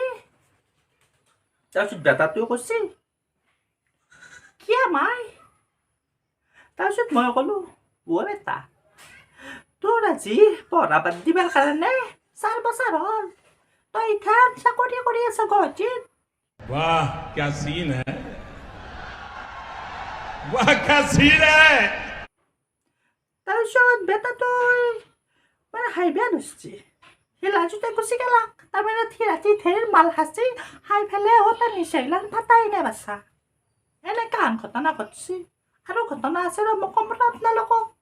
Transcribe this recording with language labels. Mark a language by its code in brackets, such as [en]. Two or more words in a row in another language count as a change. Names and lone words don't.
[as] তাৰপিছত বেটাটোৱে কৈছে, কিয় মাই? তাৰপিছত মই ক'লোঁ, অ' বেটা তোৰ আজি পঢ়া বাদ দিবৰ কাৰণে 4 বছৰ হ'ল, তই ইথান চাকৰি কৰি আছ গুৱাহাটীত। [hi] वाह क्या सीन है वाह क्या सीन है। [as] তাৰপিছত বেটাটোই মানে হাঁহিব ধৰিছে, সি লাজতে গুচি গেলাক। তাৰমানে সি ৰাতি ঢেৰ মাল খাইছে, খাই পেলাই তাৰ নিচাগিলান ফাটাই নাই বাচা। এনেকুৱা আন ঘটনা ঘটছে। আৰু ঘটনা আছে ৰ, মই ক'ম ৰ আপোনালোকক।